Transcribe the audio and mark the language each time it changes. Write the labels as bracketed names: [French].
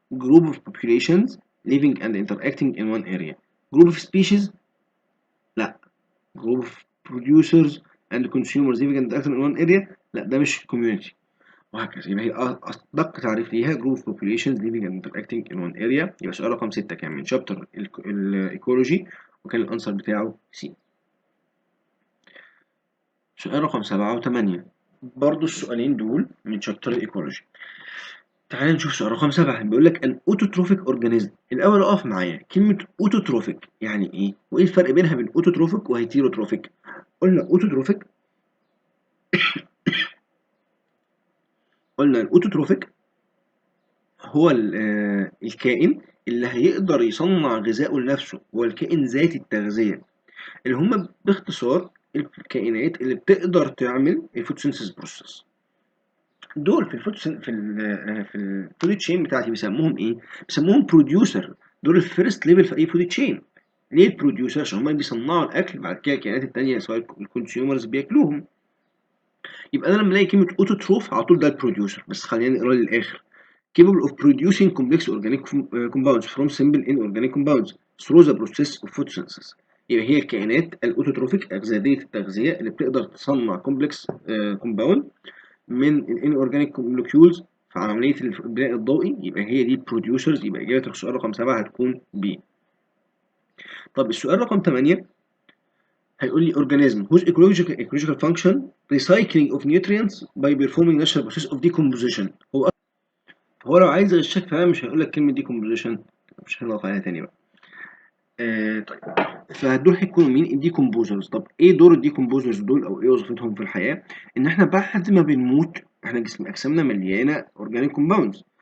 [English] group of populations living and interacting in one area. group of species لا. group of producers and consumers living and interacting in one area [Arabic] لا، ده مش [English] community. [Arabic] وهكذا. يبقى هي أدق تعريف ليها [English] group of populations living and interacting in one area. [Arabic] يبقى سؤال رقم 6 كان من شابتر الإيكولوجي وكان الأنسر بتاعه سي. سؤال رقم 7 و8 برضو السؤالين دول من شابتر الإيكولوجي. تعال نشوف سؤال رقم 7. بيقول لك [English] an autotrophic organism. [Arabic] الأول أقف معايا كلمة autotrophic يعني إيه؟ وإيه الفرق بينها بين autotrophic وهيتيروتروفيك؟ قلنا autotrophic، قلنا الأوتوتروفيك هو الكائن اللي هيقدر يصنع غذائه لنفسه، هو الكائن ذاتي التغذية، اللي هم باختصار الكائنات اللي بتقدر تعمل الفوتوسينثيس بروسيس. دول في الفود تشين بتاعتي بيسموهم ايه؟ بيسموهم بروديوسر. دول الفيرست ليفل في اي فود تشين. ليه البروديوسر؟ عشان هم اللي بيصنعوا الاكل، بعد كده الكائنات التانية سواء الكونسيومرز بياكلوهم. يبقى انا لما الاقي كلمة اوتوتروف على طول ده البروديوسر. بس خلينا نقرا للاخر. [English] capable of producing complex organic compounds from simple inorganic compounds through the process of photosynthesis. [Arabic] يبقى هي الكائنات الاوتوتروفيك أغذية التغذية اللي بتقدر تصنع كومبلكس كومباوند من الانورجانيك molecules في عملية البناء الضوئي. يبقى هي دي البروديوسرز. يبقى إجابة السؤال رقم 7 هتكون B. طب السؤال رقم 8 هيقول لي [English] organism whose ecological function recycling of nutrients by performing natural process of decomposition. [Arabic] هو لو عايز يغشك فعلا مش هيقول لك كلمة decomposition، مش هنضغط عليها تاني بقى. طيب فدول هيكونوا مين؟ الديكومبوزرز. طب ايه دور الديكومبوزرز دول او ايه وظيفتهم في الحياة؟ ان احنا بعد ما بنموت احنا اجسامنا مليانة اورجانيك كومباوندز،